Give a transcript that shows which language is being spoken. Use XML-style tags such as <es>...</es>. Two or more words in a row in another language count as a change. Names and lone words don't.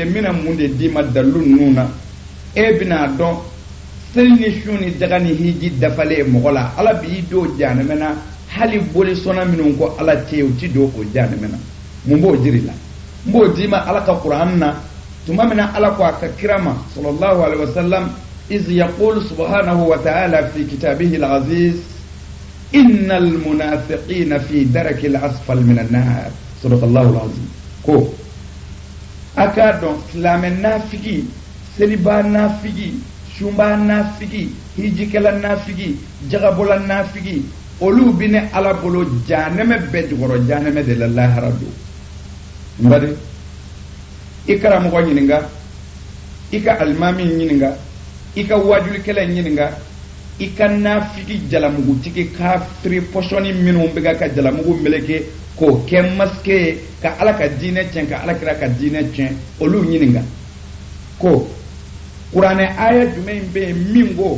<bm>n bɛna mun de d'i ma dalilu ninnu na e bɛna dɔn seli ni su ni daga ni hiji dafalen mɔgɔ la ala b'i don jahanɛmɛ na hali boli sɔnna minnu ko ala tɛ yen u ti don o jahanɛmɛ na mun b'o jiri la n b'o d'i ma ala ka kuran na tuma min na ala ko a ka kira ma</bm> <ar>صلى الله عليه وسلم إذ يقول سبحانه وتعالى في كتابه العزيز إن المنافقين في الدرك الأسفل من النار صدق الله العظيم</ar> <bm>ko aka dɔn silamɛ nafigi seliba nafigi sunba nafigi hijikɛla nafigi jagabola nafigi olu bi ne ala bolo jahanɛmɛ bɛɛ jukɔrɔ jahanɛmɛ de la lahara don n bari i karamɔgɔ ɲininka i ka alimami ɲininka i ka wajulikɛla ɲininka i ka nafigi jalamugutigi kafiri pɔsɔni minnu bɛ ka jalamugu meleke k'o kɛ maske ye ka ala ka diinɛ tiɲɛ ka ala kira ka diinɛ tiɲɛ olu ɲininka ko kuranɛ aya jumɛn bɛ yen min</bm>